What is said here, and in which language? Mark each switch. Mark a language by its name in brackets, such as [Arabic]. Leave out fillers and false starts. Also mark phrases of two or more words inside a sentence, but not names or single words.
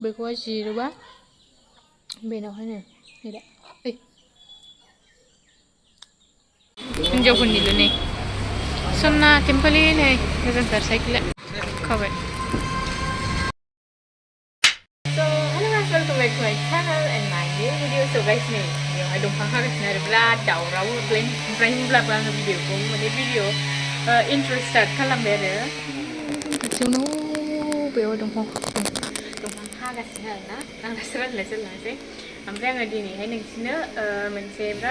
[Bodo] बेखौहाय जिरोबा बेनावहायनो नै दा ओइ हिन्जावफोरनिल' नै सना टेम्पोलि नै गोजोनथार साइकेला खाबाय [English] welcome back to my channel and my new video. So guys [Bodo] nih, बेयावहाय दंफां हागासिनो आरो बिराद दावराव ओमफ्राय होनब्लाबो आङो भिडिअखौ माने [English] video intro start [Bodo] खालामबाय आरो जोंनाव बेयाव दंफां हागासिनो आरोना आं दासो रायज्लायलांसै ओमफ्राय आङो दिनैहाय नोंसिनो मोनसे बिराद